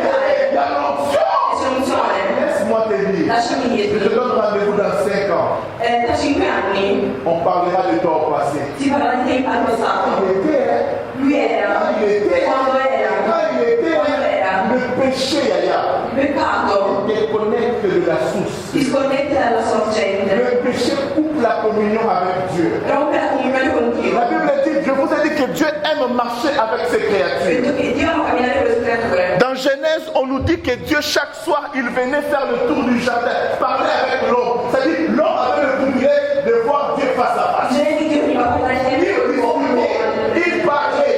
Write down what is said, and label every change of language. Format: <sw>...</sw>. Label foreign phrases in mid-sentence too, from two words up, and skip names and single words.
<fr>Il y a l'onction. Laisse-moi te dire. Je te donne rendez-vous dans 5 ans. On parlera de toi au passé. Il était. Le péché, peccato déconnecte de la source.</fr> <it>Disconnette dalla sorgente.</it> <fr>Le péché coupe la communion avec Dieu.</fr> <it>Rompe la comunione con Dio.</it> <fr>La Bible dit, je vous ai dit que Dieu aime marcher avec ses créatures. Dans Genèse, on nous dit que Dieu, chaque soir, il venait faire le tour du jardin, parler avec l'homme. C'est-à-dire, l'homme avait le privilège de voir Dieu face à face. Il parlait.</fr>